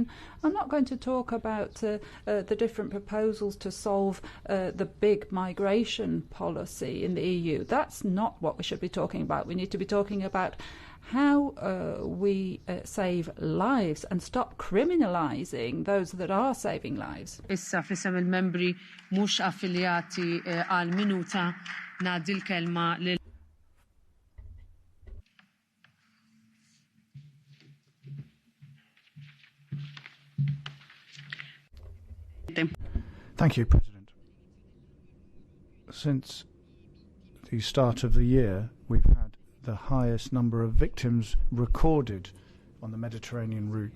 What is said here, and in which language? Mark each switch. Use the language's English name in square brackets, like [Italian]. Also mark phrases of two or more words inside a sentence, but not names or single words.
[English] I'm not going to talk about the different proposals to solve the big migration policy in the EU. That's not what we should be talking about. We need to be talking about how we save lives and stop criminalising those that are saving lives. [Maltese] Issa fisem il-membri mhux affiljati għal minuta ngħaddi l-kelma lil [English] Thank you, President. Since the start of the year, we've had the highest number of victims recorded on the Mediterranean route.